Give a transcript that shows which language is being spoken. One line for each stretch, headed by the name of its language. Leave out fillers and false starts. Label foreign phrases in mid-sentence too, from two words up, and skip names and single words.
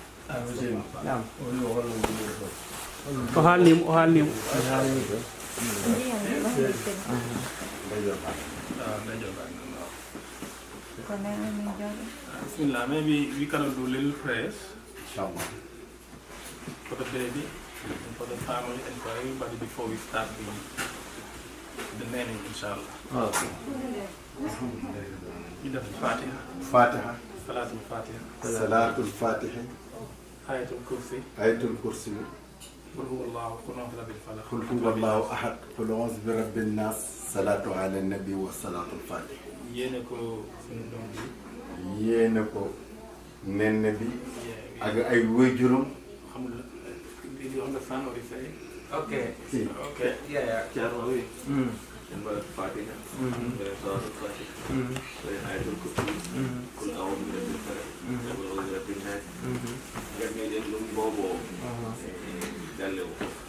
Arabic: نعم أهانم أهانم
English: Bismillah, maybe we can do little prayers for the baby and for the family and for everybody before we start the naming, inshallah. You have Fatiha. Fatiha. Salatul Fatiha. Salatul Fatiha. Ayatul Kursi. Ayatul Kursi.
Arabic: قل هو الله قل أعوذ برب الفلق. قل هو الله أحد. قل أعوذ برب الناس. صلاة على النبي وصلاة الفاتحة.
Wolof: Yéene ko suñu doom bi. Yéene ko nen bi ak ay wéjurum. Alhamdulillah.
English: Did you understand what he said? Okay. Okay. Yeah. And by Fatiha, by Salatul Fatiha, by Ayatul Kursi,
Arabic: قل أعوذ برب الفلق, قل أعوذ برب الناس. Nga ngeen lu bobo dalle wo.